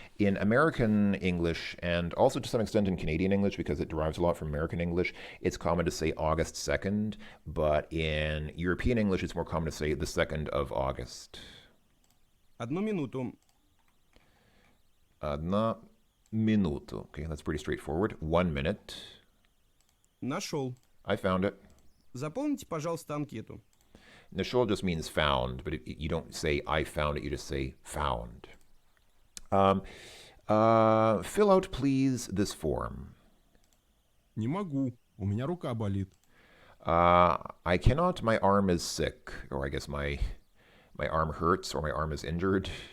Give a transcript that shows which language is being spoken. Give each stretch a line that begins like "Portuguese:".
English: In American English, and also to some extent in Canadian English, because it derives a lot from American English, it's common to say August 2nd, but in European English, it's more common to say the 2nd of August.
Russian: Одну минуту. Одна минута.
English: Okay, that's pretty straightforward. 1 minute.
Russian: Нашел.
English: I found it.
Russian: Заполните, пожалуйста, анкету.
English: Nashol just means found, but you don't say I found it, you just say found. Fill out, please, this form.
Russian: Не могу. У меня рука болит.
English: I cannot, my arm is sick, or I guess my arm hurts, or my arm is injured.